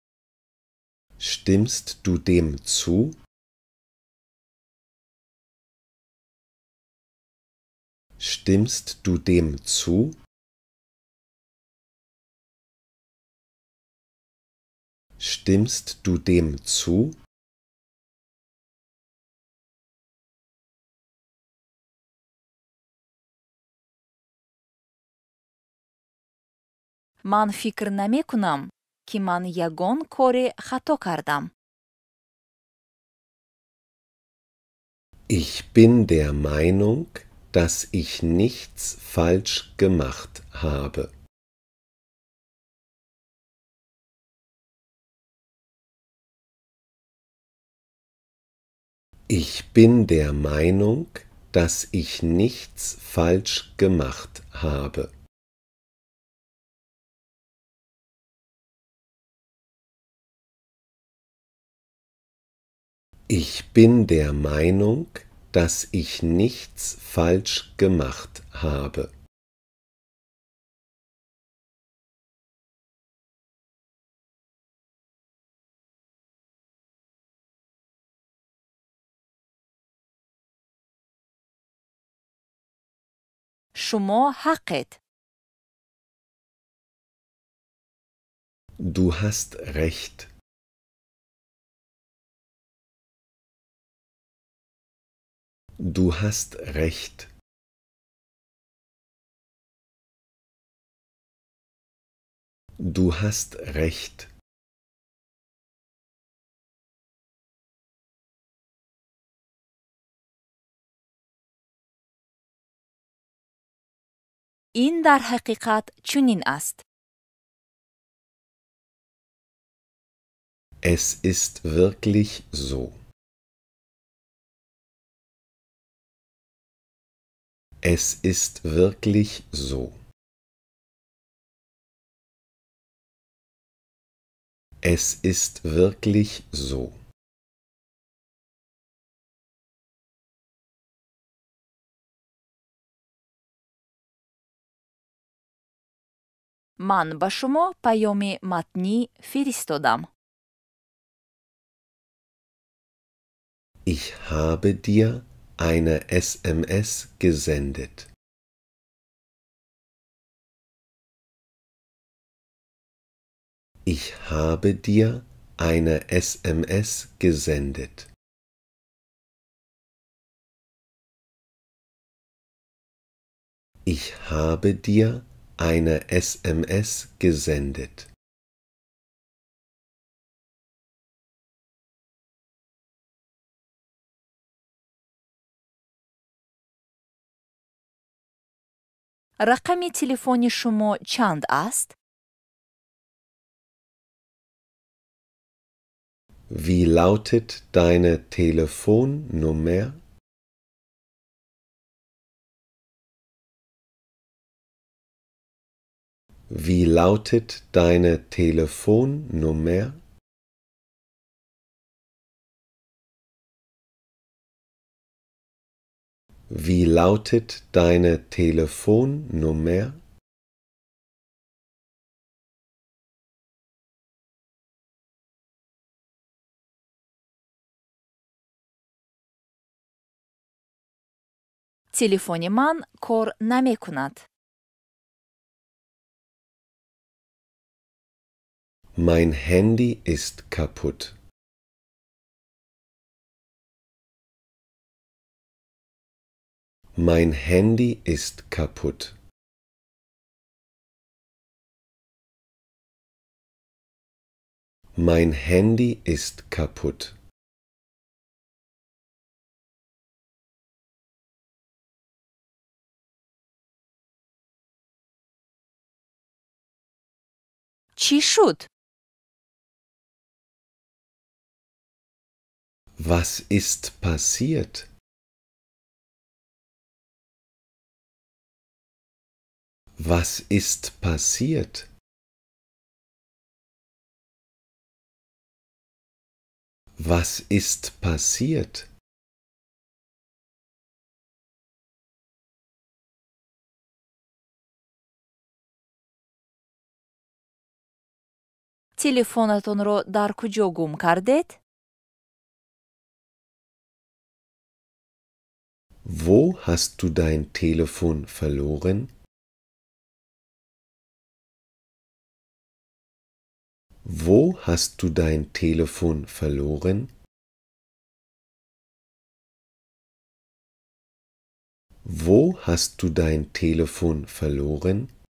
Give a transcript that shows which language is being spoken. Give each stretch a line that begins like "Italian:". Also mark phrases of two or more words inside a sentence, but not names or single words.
German: Stimmst du dem zu? Stimmst du dem zu? Stimmst du dem zu?
Tajik: ман фикр намекунам ки ман ягон кори хато кардам.
German: Ich bin der Meinung, dass ich nichts falsch gemacht habe. Ich bin der Meinung, dass ich nichts falsch gemacht habe. Ich bin der Meinung, dass ich nichts falsch gemacht habe.
Tajik: шумо ҳақед.
German: Du hast recht. Du hast recht. Du hast recht.
Tajik: ин дар ҳақиқат чунин аст.
German: Es ist wirklich so. Es ist wirklich so. Es ist wirklich so.
Tajik: ман ба шумо паёми матнӣ фиристодам.
German: Ich habe dir eine SMS gesendet. Ich habe dir eine SMS gesendet. Ich habe dir eine SMS gesendet.
Tajik: рақами телефони шумо чанд аст?
German: Wie lautet deine Telefonnummer? Wie lautet deine Telefonnummer? Wie lautet deine Telefonnummer?
Tajik: телефони ман кор намекунад.
German: Mein Handy ist kaputt. Mein Handy ist kaputt. Mein Handy ist kaputt.
Tajik: чӣ шуд?
German: Was ist passiert? Was ist passiert? Was ist passiert?
Tajik: телефонатонро дар куҷо гум кардед?
German: Wo hast du dein Telefon verloren? Wo hast du dein Telefon verloren? Wo hast du dein Telefon verloren?